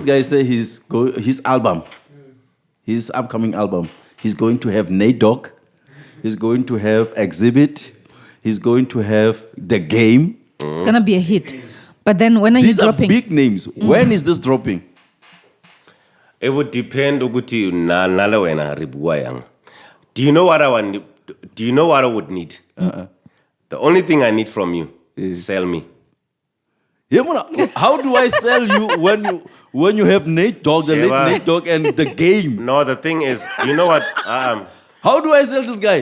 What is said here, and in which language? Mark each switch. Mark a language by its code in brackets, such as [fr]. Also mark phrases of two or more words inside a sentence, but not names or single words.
[en] this guy said his album, his upcoming album, he's going to have Dogg, he's going to have Xzibit, he's going to have The Game. It's gonna be a hit. But then when are These you dropping? These are big names. When is this dropping? It would depend [st] ukuthi nale wena re bua yang. [en] Do you know what I want? Do you know what I would need? The only thing I need from you is sell me. Yeah, how do I sell you when you have Nate Dogg, the late Nate Dogg, and the game? No, the thing is, you know what? How do I sell this guy?